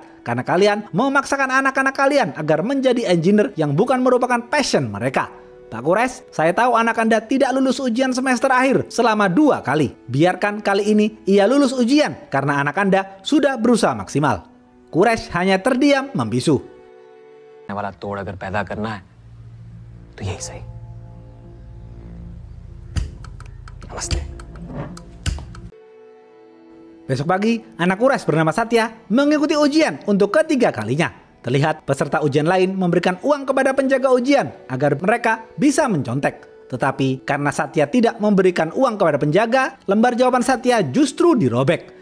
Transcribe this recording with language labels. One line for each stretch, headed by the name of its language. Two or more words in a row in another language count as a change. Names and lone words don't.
Indonesian: Karena kalian memaksakan anak-anak kalian agar menjadi engineer yang bukan merupakan passion mereka. Pak Kures, saya tahu anak Anda tidak lulus ujian semester akhir selama 2 kali. Biarkan kali ini ia lulus ujian karena anak Anda sudah berusaha maksimal. Kures hanya terdiam membisu.
Hindi: वाला तोड़ अगर पैदा करना है तो यही सही। नमस्ते।
Indonesian: Besok pagi, anak Kures bernama Satya mengikuti ujian untuk ketiga kalinya. Terlihat peserta ujian lain memberikan uang kepada penjaga ujian agar mereka bisa mencontek. Tetapi karena Satya tidak memberikan uang kepada penjaga, lembar jawaban Satya justru dirobek.